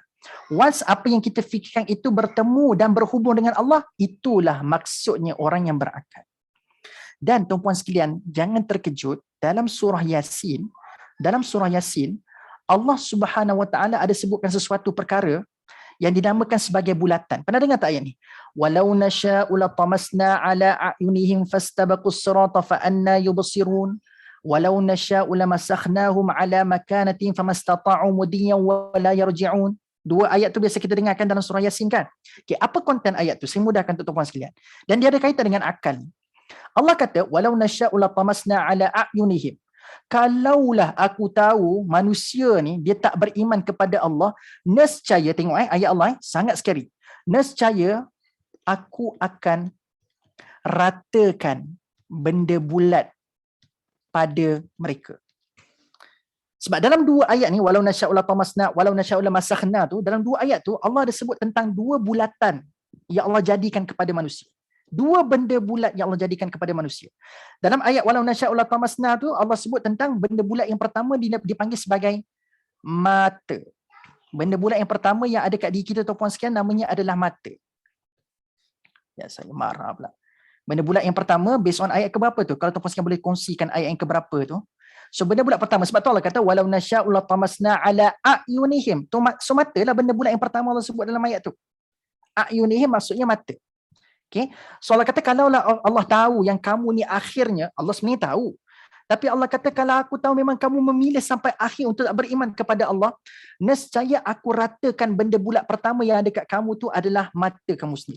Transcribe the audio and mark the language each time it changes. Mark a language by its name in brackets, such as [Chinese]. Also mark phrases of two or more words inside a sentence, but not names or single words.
[Malay] Once apa yang kita fikirkan itu bertemu dan berhubung dengan Allah, itulah maksudnya orang yang berakal. Dan tuan-puan sekalian, jangan terkejut, dalam surah Yasin, Allah [Arabic] سبحانه وتعالى [Malay] ada sebutkan sesuatu perkara yang dinamakan sebagai bulatan. Pernah dengar tak ayat ni? [Arabic] ولو نشاء لطمسنا على أعينهم فاستبقوا الصراط فأنى يبصرون. ولو نشاء لمسخناهم على مكانتهم فما استطاعوا مضيا ولا يرجعون. [Malay] Dua ayat tu biasa kita dengarkan dalam surah Yasin kan? Okay, apa konten ayat tu? Saya mudahkan untuk tuan-tuan sekalian. Dan dia ada kaitan dengan akal. Allah kata, [Arabic] ولو نشاء لطمسنا على أعينهم. [Malay] Kalaulah aku tahu manusia ni dia tak beriman kepada Allah, nescaya, tengok ayat Allah sangat scary. Nescaya aku akan ratakan benda bulat pada mereka. Sebab dalam dua ayat ni, [Arabic] ولو نشاء لطمسنا, ولو نشاء لمسخنا [Malay] tu, dalam dua ayat tu Allah ada sebut tentang dua bulatan yang Allah jadikan kepada manusia. Dua benda bulat yang Allah jadikan kepada manusia. Dalam ayat [Arabic] ولو نشاء لطمسنا [Malay] tu Allah sebut tentang benda bulat yang pertama dipanggil sebagai mata. Benda bulat yang pertama yang ada kat diri kita tuan-puan sekalian namanya adalah mata. Ya, saya marah pula. Benda bulat yang pertama [English] based on [Malay] ayat keberapa tu? Kalau tuan-puan sekalian boleh kongsikan ayat yang keberapa tu. So benda bulat pertama, sebab tu Allah kata [Arabic] ولو نشاء لطمسنا على أعينهم. [Malay] So mata lah benda bulat yang pertama Allah sebut dalam ayat tu. A'yunihim maksudnya mata. Okay. So Allah kata kalau Allah tahu yang kamu ni akhirnya, Allah sebenarnya tahu. Tapi Allah kata kalau aku tahu memang kamu memilih sampai akhir untuk tak beriman kepada Allah, nescaya aku ratakan benda bulat pertama yang ada kat kamu tu adalah mata kamu sendiri.